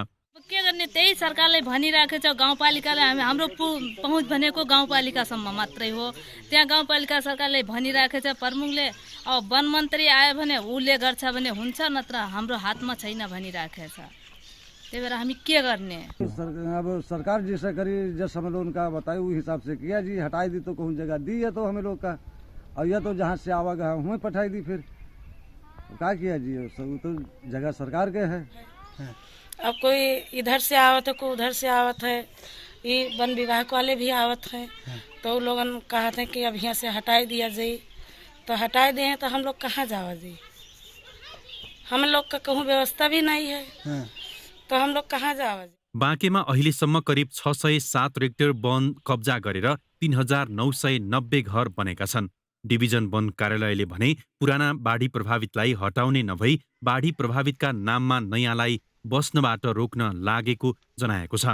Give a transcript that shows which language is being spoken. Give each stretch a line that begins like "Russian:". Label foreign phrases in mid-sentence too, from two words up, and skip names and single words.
Nepali: के गर्ने त्यही सरकारले भनिराखेको छ। गाउँपालिकाले हाम्रो पहुँच भनेको गाउँपालिकासम्म मात्रै हो। त्यहाँ गाउँपालिका सरकारले भनिराखेको छ। प्रमुखले अब वन मन्त्री आयो भने उसले गर्छ भने हुन्छ, नत्र हाम्रो हातमा छैन भनिराखेको छ। त्यही भएर हामी के गर्ने?
Awadhi: अब सरकार जैसा करी जैसा हम लोग उनका बताए उस हिसाब से किया जी। हटाई दी तो कौन जगह दी है तो हमें लोग का, और यह तो जहाँ से आवा गया हमें पठाई दी। फिर क्या किया जी? सब तो जगह सरकार के है। अब कोई इधर से आवत है, कोई उधर से आवत है। ये वन विभाग वाले भी आवत है तो वो लोग कहते हैं कि अब यहाँ से हटाई दिया जाए। तो हटाई दिए तो हम लोग कहाँ जावा जी? हम लोग का कहूँ व्यवस्था भी नहीं है तो हम लोग कहाँ जावा जी?
Nepali: बाँकेमा अहिलेसम्म करिब 607 हेक्टर वन कब्जा गरेर 3990 घर बनेका छन्। डिभिजन वन कार्यालयले भने पुराना बाढी प्रभावितलाई हटाउने नभई बाढी प्रभावितका नाममा नयाँलाई बस्नबाट रोक्न लागेको जनाएको छ।